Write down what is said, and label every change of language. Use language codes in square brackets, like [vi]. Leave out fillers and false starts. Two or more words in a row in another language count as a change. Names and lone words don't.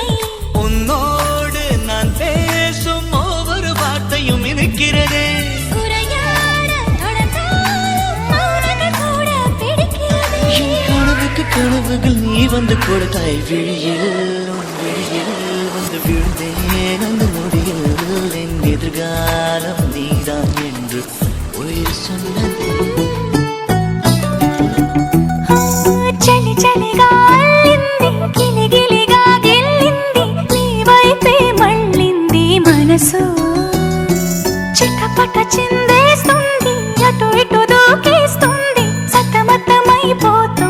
[ta] உன்னோடு நான் பேசும் ஒவ்வொரு வார்த்தையும் இருக்கிறதே கனவுக்கு கனவுகள் நீ வந்து கொடுத்தாய் விழியில் வந்து விழுந்தேன் அந்த நொடியில் என் எதிர்காலம் நீதான் என்று உயிர் சொன்னது [te] చలి చలిగా గిలి గిలిగా గిల్లింది నీ వైపే మళ్ళింది మనసు చిట్టపట చిందేస్తుంది అటు ఇటు దూకేస్తుంది సతమతమైపోతుంది వయసు